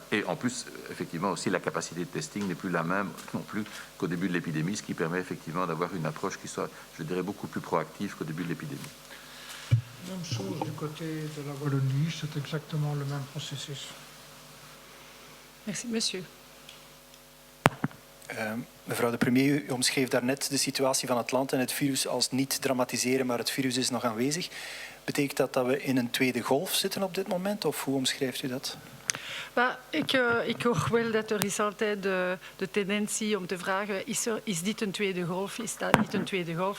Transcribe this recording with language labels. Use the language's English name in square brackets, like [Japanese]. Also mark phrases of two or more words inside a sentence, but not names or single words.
[French] Et en plus, effectivement, aussi la capacité de testing n'est plus la même non plus qu'au début de l'épidémie, ce qui permet effectivement d'avoir une approche qui soit, je dirais, beaucoup plus proactive qu'au début de l'épidémie. Même chose du côté de la Wallonie, c'est exactement le même processus. Merci, monsieur. [Dutch] Mevrouw de premier, u omschreef daarnet de situatie van het land en het virus als niet dramatiseren, maar het virus is nog aanwezig. Betekent dat dat we in een tweede golf zitten op dit moment, of hoe omschrijft u dat? Maar ik hoor wel dat er is altijd de tendentie om te vragen, is dit een tweede golf, is dat niet een tweede golf?